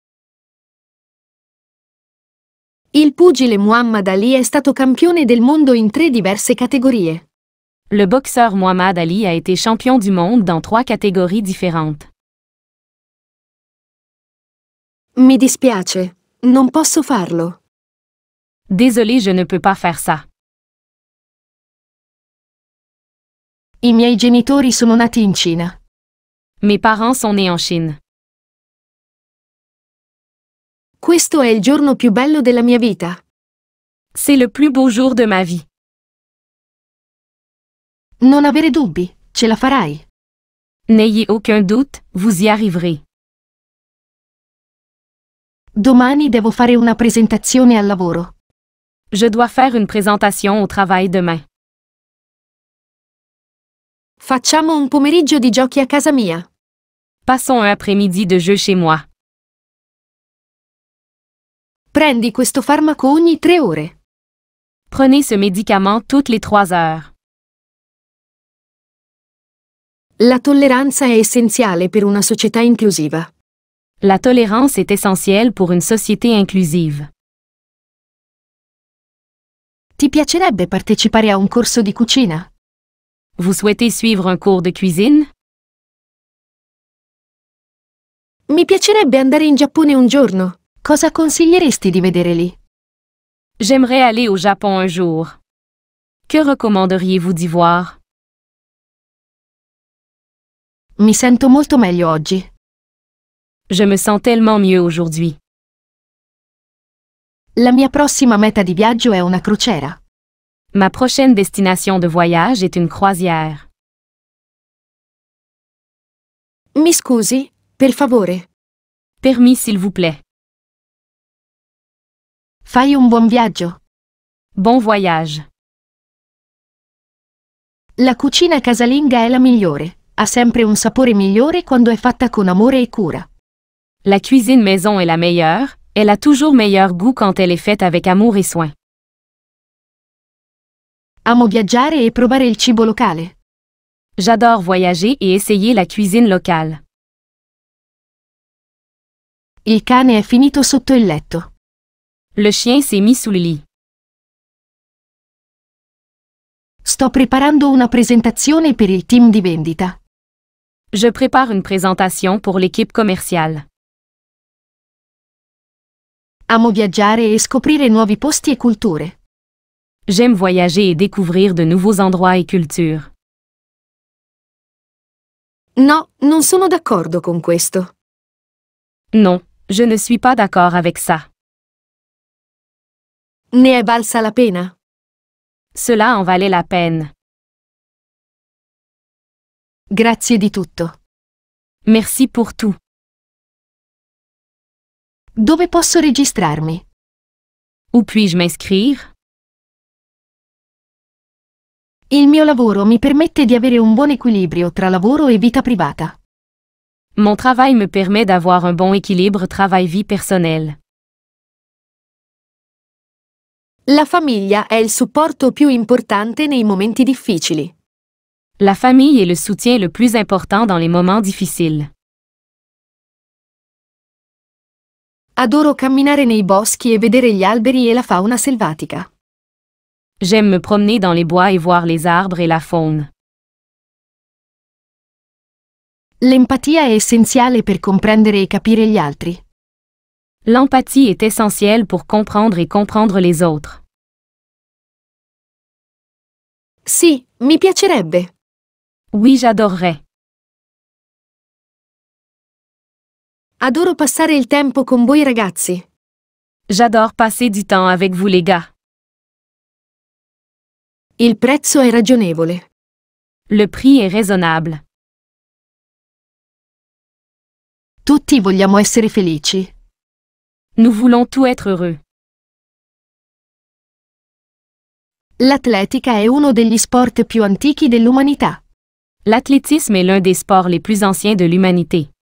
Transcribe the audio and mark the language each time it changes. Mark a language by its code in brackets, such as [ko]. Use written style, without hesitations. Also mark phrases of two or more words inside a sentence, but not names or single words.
[it] Il pugile Muhammad Ali è stato campione del mondo in 3 diverse categorie. [fr] Le boxeur Muhammad Ali a été champion du monde dans 3 catégories différentes. [it] Mi dispiace, non posso farlo. [fr] Désolé, je ne peux pas faire ça. [it] I miei genitori sono nati in Cina. [fr] Mes parents sont nés en Chine. [it] Questo è il giorno più bello della mia vita. [fr] C'est le plus beau jour de ma vie. [it] Non avere dubbi, ce la farai. [fr] N'ayez aucun doute, vous y arriverez. [it] Domani devo fare una presentazione al lavoro. [fr] Je dois faire une présentation au travail demain. [it] Facciamo un pomeriggio di giochi a casa mia. [fr] Passons un après-midi de jeu chez moi. [it] Prendi questo farmaco ogni 3 ore. [fr] Prenez ce médicament toutes les 3 heures. [it] La tolleranza è essenziale per una società inclusiva. [fr] La tolérance est essentielle pour une société inclusive. [it] Ti piacerebbe partecipare a un corso di cucina? [fr] Vous souhaitez suivre un cours de cuisine? [it] Mi piacerebbe andare in Giappone un giorno. Cosa consiglieresti di vedere lì? [fr] J'aimerais aller au Japon un jour. Que recommanderiez-vous d'y voir? [it] Mi sento molto meglio oggi. [fr] Je me sens tellement mieux aujourd'hui. [it] La mia prossima meta di viaggio è una crociera. [fr] Ma prochaine destination de voyage est une croisière. [it] Mi scusi, per favore. [fr] Permis s'il vous plaît. [it] Fai un buon viaggio. [fr] Bon voyage. [it] La cucina casalinga è la migliore. Ha sempre un sapore migliore quando è fatta con amore e cura. [fr] La cuisine maison est la meilleure, elle a toujours meilleur goût quand elle est faite avec amour et soin. [it] Amo viaggiare e provare il cibo locale. [fr] J'adore voyager et essayer la cuisine locale. [it] Il cane è finito sotto il letto. [fr] Le chien s'est mis sous le lit. [it] Sto preparando una presentazione per il team di vendita. [fr] Je prépare une présentation pour l'équipe commerciale. [it] Amo viaggiare e scoprire nuovi posti e culture. [fr] J'aime voyager et découvrir de nouveaux endroits et cultures. [it] No, non sono d'accordo con questo. [fr] Non, je ne suis pas d'accord avec ça. [it] Ne è valsa la pena? [fr] Cela en valait la peine. [it] Grazie di tutto. [fr] Merci pour tout. [it] Dove posso registrarmi? [fr] Où puis-je m'inscrire? [it] Il mio lavoro mi permette di avere un buon equilibrio tra lavoro e vita privata. [fr] Mon travail me permet d'avoir un bon équilibre travail-vie personnelle. [it] La famiglia è il supporto più importante nei momenti difficili. [fr] La famille est le soutien le plus important dans les moments difficiles. [it] Adoro camminare nei boschi e vedere gli alberi e la fauna selvatica. [fr] J'aime me promener dans les bois et voir les arbres et la faune. [it] L'empatia è essenziale per comprendere e capire gli altri. [fr] L'empathie est essentielle pour comprendre et comprendre les autres. [it] Sì, mi piacerebbe. [fr] Oui, j'adorerais. [it] Adoro passare il tempo con voi ragazzi. [fr] J'adore passer du temps avec vous les gars. [it] Il prezzo è ragionevole. [fr] Le prix est raisonnable. [it] Tutti vogliamo essere felici. [fr] Nous voulons tous être heureux. [it] L'atletica è uno degli sport più antichi dell'umanità. [fr] L'athlétisme est l'un des sports les plus anciens de l'humanité.